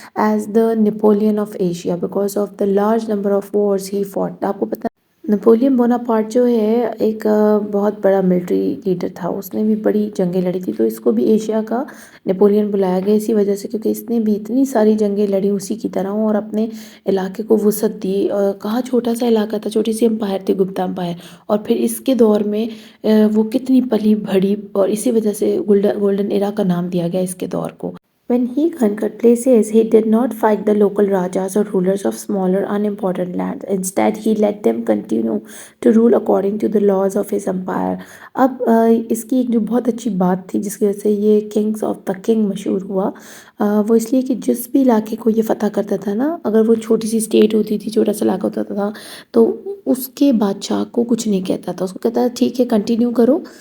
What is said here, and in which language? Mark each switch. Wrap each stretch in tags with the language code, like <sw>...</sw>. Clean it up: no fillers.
<en>As the Napoleon of Asia because of the large number of wars he fought.</en> <ur>آپ کو پتا Napoleon Bonaparte جو ہے ایک بہت بڑا ملٹری لیڈر تھا، اس نے بھی بڑی جنگیں لڑی تھی، تو اس کو بھی ایشیا کا نیپولین بلایا گیا اسی وجہ سے، کیونکہ اس نے بھی اتنی ساری جنگیں لڑی اسی کی طرح اور اپنے علاقے کو وسعت دی۔ کہاں چھوٹا سا علاقہ تھا، چھوٹی سی امپائر تھی گپتا امپائر، اور پھر اس کے دور میں وہ کتنی پلی بڑھی، اور اسی وجہ سے گولڈن ایرا کا نام دیا گیا اس کے دور کو۔</ur> <en>When he conquered places, he did not fight the local rajas or rulers of smaller unimportant lands. Instead, he let them continue to rule according to the laws of his empire.</en> <ur>اب اس کی ایک جو بہت اچھی بات تھی جس کی وجہ سے یہ کنگز آف دا کنگ مشہور ہوا، وہ اس لیے کہ جس بھی علاقے کو یہ فتح کرتا تھا نا، اگر وہ چھوٹی سی اسٹیٹ ہوتی تھی، چھوٹا سا علاقہ ہوتا تھا، تو اس کے بادشاہ کو کچھ نہیں کہتا تھا، اس کو کہتا تھا ٹھیک ہے کنٹینیو کرو</ur>